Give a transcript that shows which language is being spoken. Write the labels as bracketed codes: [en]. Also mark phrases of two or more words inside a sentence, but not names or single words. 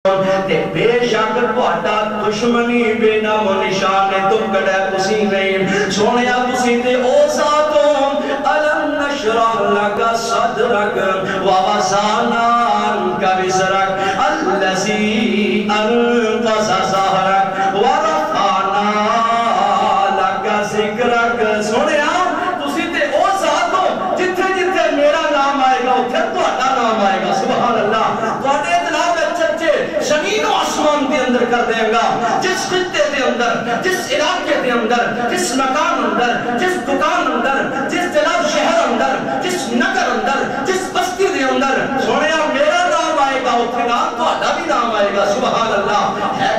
[pa] بے شک تہاڈا دشمنی بے نام و نشان تم کڑے تسی نہیں سونیا تسی تے او ذاتوں [ar] الم نشرح لک صدرک ووضعنا عنک وزرک الذی انقض ظہرک ورفعنا لک ذکرک [pa] سونیا تسی تے او ذاتوں جتھے جتھے میرا نام آئے گا اتھے تہاڈا نام آئے گا [ar] سبحان اللہ [pa] تہاڈے زمین و آسمان دے اندر کر دے گا جس خطے دے اندر جس علاقے دے اندر جس مکان اندر جس دکان اندر جس جناب شہر اندر جس نگر اندر جس بستی دے اندر سونیا میرا نام آئے گا اتنے نام تو آدھا بھی نام آئے گا [ar] سبحان اللہ [pa] ہے